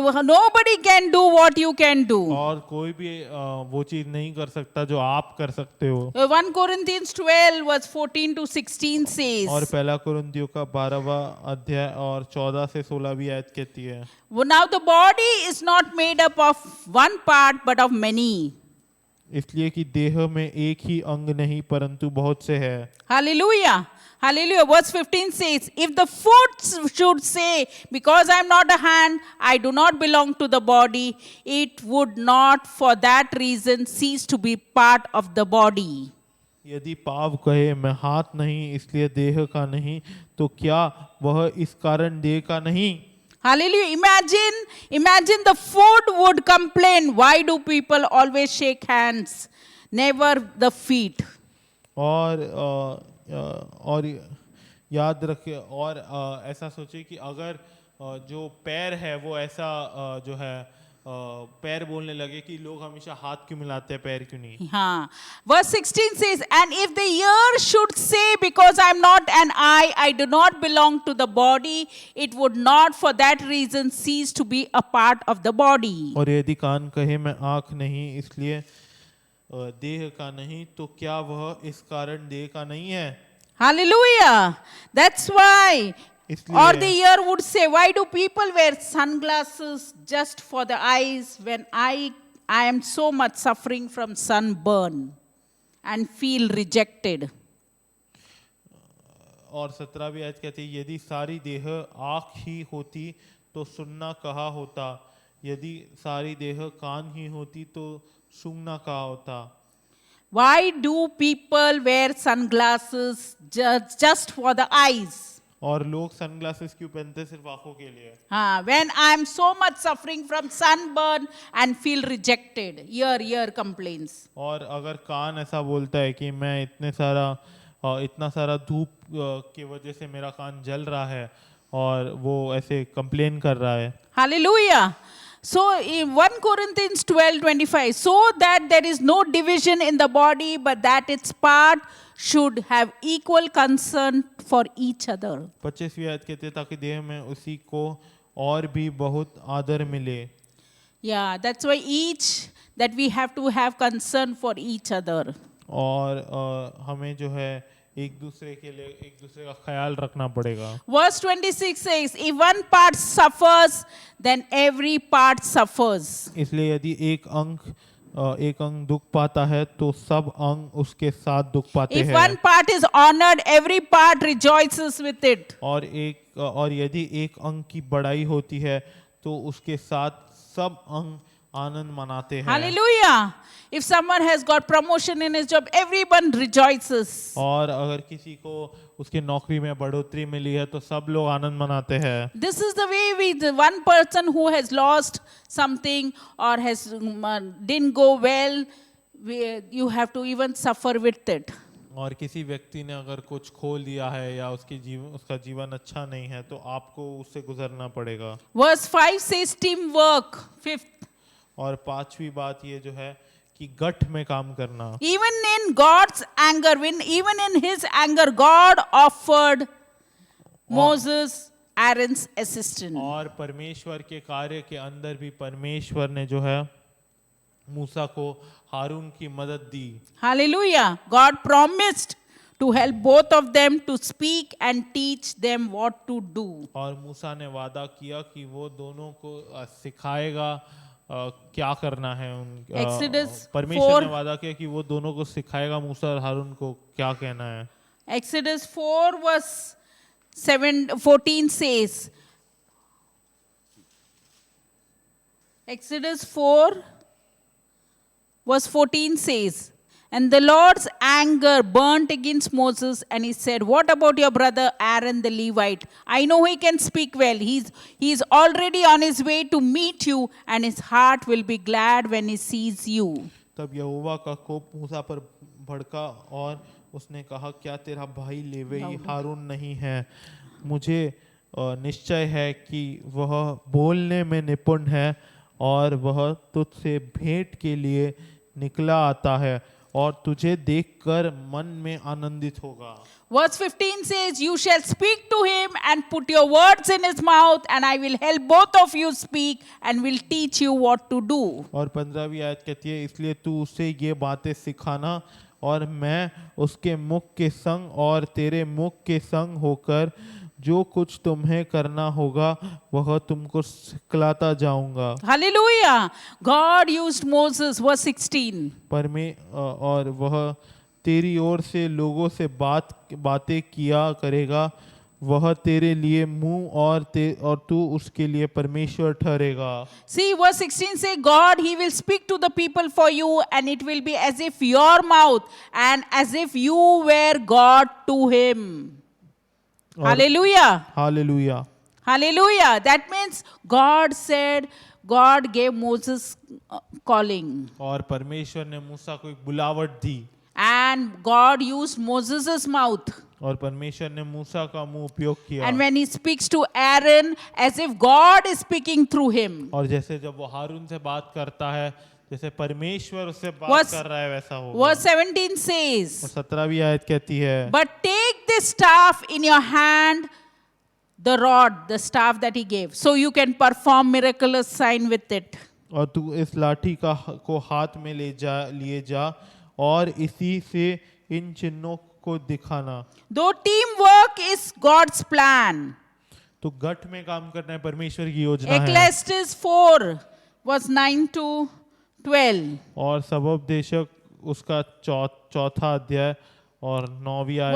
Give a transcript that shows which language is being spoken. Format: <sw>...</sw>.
<en>Nobody can do what you can do.</en> <hi>और कोई भी वो चीज नहीं कर सकता जो आप कर सकते हो।</hi> <en>1 Corinthians 12 verse 14 to 16 says,</en> <hi>और पहला कुरिन्थियों का 12वां अध्याय और 14 से 16वीं आयत कहती है,</hi> <en>Now the body is not made up of one part but of many.</en> <hi>इसलिए कि देह में एक ही अंग नहीं परंतु बहुत से है।</hi> <en>Hallelujah. Hallelujah. Verse 15 says, if the foot should say, because I am not a hand, I do not belong to the body, it would not for that reason cease to be part of the body.</en> <hi>यदि पाँव कहे मैं हाथ नहीं इसलिए देह का नहीं, तो क्या वह इस कारण देह का नहीं?</hi> <en>Hallelujah. Imagine the foot would complain, why do people always shake hands, never the feet?</en> <hi>और याद रखे और ऐसा सोचे कि अगर जो पैर है वो ऐसा जो है पैर बोलने लगे कि लोग हमेशा हाथ क्यों मिलाते हैं, पैर क्यों नहीं? हाँ.</hi> <en>Verse 16 says, and if the ear should say, because I am not an eye, I do not belong to the body, it would not for that reason cease to be a part of the body.</en> <hi>और यदि कान कहे मैं आँख नहीं इसलिए देह का नहीं, तो क्या वह इस कारण देह का नहीं है?</hi> <en>Hallelujah. That's why.</en> <hi>इसलिए</hi> <en>Or the ear would say, why do people wear sunglasses just for the eyes when I am so much suffering from sunburn and feel rejected?</en> <hi>और 17वीं आयत कहती है, यदि सारी देह आँख ही होती तो सुनना कहा होता, यदि सारी देह कान ही होती तो सूंघना कहा होता।</hi> <en>Why do people wear sunglasses just for the eyes?</en> <hi>और लोग सनग्लासेस क्यों पहनते हैं? सिर्फ आंखों के लिए।</hi> <en>When I am so much suffering from sunburn and feel rejected, ear complains.</en> <hi>और अगर कान ऐसा बोलता है कि मैं इतना सारा धूप की वजह से मेरा कान जल रहा है और वो ऐसे कंप्लेन कर रहा है।</hi> <en>Hallelujah. So in 1 Corinthians 12:25, so that there is no division in the body, but that its part should have equal concern for each other.</en> <hi>25वीं आयत कहते हैं, ताकि देह में उसी को और भी बहुत आदर मिले।</hi> <en>Yeah, that's why that we have to have concern for each other.</en> <hi>और हमें जो है एक दूसरे का ख्याल रखना पड़ेगा।</hi> <en>Verse 26 says, if one part suffers, then every part suffers.</en> <hi>इसलिए यदि एक अंग दुख पाता है तो सब अंग उसके साथ दुख पाते हैं।</hi> <en>If one part is honored, every part rejoices with it.</en> <hi>और यदि एक अंग की बड़ाई होती है तो उसके साथ सब अंग आनंद मनाते हैं।</hi> <en>Hallelujah. If someone has got promotion in his job, everyone rejoices.</en> <hi>और अगर किसी को उसकी नौकरी में बढ़ोतरी मिली है तो सब लोग आनंद मनाते हैं।</hi> <en>This is the way the one person who has lost something or has didn't go well, you have to even suffer with it.</en> <hi>और किसी व्यक्ति ने अगर कुछ खो लिया है या उसका जीवन अच्छा नहीं है तो आपको उससे गुजरना पड़ेगा।</hi> <en>Verse 5 says teamwork. 5th.</en> <hi>और 5वीं बात ये जो है कि गठ में काम करना।</hi> <en>Even in God's anger, even in his anger, God offered Moses Aaron's assistant.</en> <hi>और परमेश्वर के कार्य के अंदर भी परमेश्वर ने जो है मूसा को हारून की मदद दी।</hi> <en>Hallelujah. God promised to help both of them to speak and teach them what to do.</en> <hi>और मूसा ने वादा किया कि वो दोनों को सिखाएगा क्या करना है। परमेश्वर ने वादा किया कि वो दोनों को सिखाएगा, मूसा और हारून को क्या कहना है।</hi> <en>Exodus 4 verse 14 says, Exodus 4 verse 14 says, and the Lord's anger burnt against Moses, and he said, what about your brother Aaron the Levite? I know he can speak well. He's already on his way to meet you, and his heart will be glad when he sees you.</en> <hi>तब यहोवा का कोप मूसा पर भड़का और उसने कहा, क्या तेरा भाई लेवीय हारून नहीं है? मुझे निश्चय है कि वह बोलने में निपुण है और वह तुझसे भेंट के लिए निकला आता है और तुझे देखकर मन में आनंदित होगा।</hi> <en>Verse 15 says, you shall speak to him and put your words in his mouth, and I will help both of you speak and will teach you what to do.</en> <hi>और 15वीं आयत कहती है, इसलिए तू उसे ये बातें सिखाना और मैं उसके मुख के संग और तेरे मुख के संग होकर जो कुछ तुम्हें करना होगा वह तुमको सिखलाता जाऊंगा।</hi> <en>Hallelujah. God used Moses, verse 16.</en> <hi>और वह तेरी ओर से लोगों से बातें किया करेगा, वह तेरे लिए मुंह और तू उसके लिए परमेश्वर ठहरेगा।</hi> <en>See, verse 16 say, God, He will speak to the people for you, and it will be as if your mouth and as if you were God to Him. Hallelujah.</en> <hi>Hallelujah.</hi> <en>Hallelujah. That means God said, God gave Moses calling.</en> <hi>और परमेश्वर ने मूसा को एक बुलावट दी,</hi> <en>And God used Moses' mouth.</en> <hi>और परमेश्वर ने मूसा का मुंह उपयोग किया।</hi> <en>And when He speaks to Aaron, as if God is speaking through him.</en> <hi>और जैसे जब वो हारून से बात करता है, जैसे परमेश्वर उससे बात</hi> <en>Verse-</en> <hi>कर रहा है, वैसा होगा।</hi> <en>Verse 17 says,</en> <hi>और 17वीं आयत कहती है,</hi> <en>But take this staff in your hand, the rod, the staff that He gave, so you can perform miraculous sign with it.</en> <hi>और तू इस लाठी को हाथ में लिए जा और इसी से इन चिन्हों को दिखाना।</hi> <en>Though teamwork is God's plan.</en> <hi>तो गठ में काम करना है परमेश्वर की योजना है।</hi> <en>Ecclesiastes 4, verse 9 to 12.</en> <hi>और सबोपदेशक उसका चौथा अध्याय और 9वीं आयत</hi>